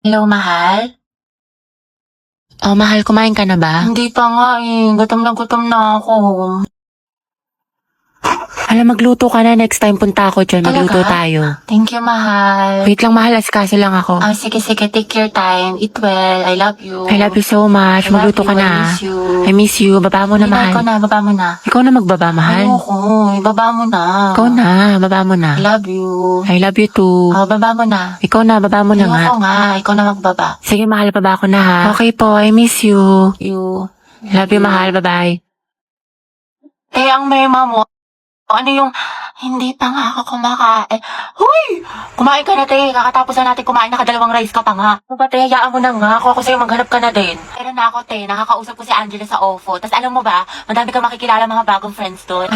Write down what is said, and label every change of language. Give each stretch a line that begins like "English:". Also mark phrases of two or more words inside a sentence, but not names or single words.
Filipino: Hello, mahal? Oh, mahal, kumain ka na ba? Hindi pa nga eh. Gutom na ako. Alam, magluto ka na.
English: Next time
Filipino: punta ako dyan. Magluto Talaga? tayo.
English: Thank you,
Filipino: mahal. Wait lang, mahal. Askaso lang ako. Sige.
English: Take your time. Eat well. I love you. I love you so much. I love
Filipino: Magluto
English: you.
Filipino: ka na.
English: I miss you. I miss you.
Filipino: Baba mo na, Baba mahal. ko na. Baba mo na. Ikaw na magbaba, mahal. Ayoko. Ibaba mo na. Ikaw na. Baba mo na.
English: I love you. I love you too.
Filipino: Baba mo na. Ikaw na. Baba mo na nga. Ayoko nga. Ikaw na magbaba. Sige, mahal. Baba ko na ha. Okay po.
English: I miss you. You. Love you,
Filipino: mahal. Bye-bye. Ang mema mo. Ano yung, hindi pa nga ako kumakain. Huy! Kumain ka na, te. Kakatapos na natin kumain, nakadalawang rice ka pa nga. Ano ba, te? Hayaan mo na nga. Ako sa'yo, maghanap ka na din. Pero na ako, te. Nakakausap ko si Angela sa OFO. Tapos alam mo ba, madami kang makikilala mga bagong friends doon.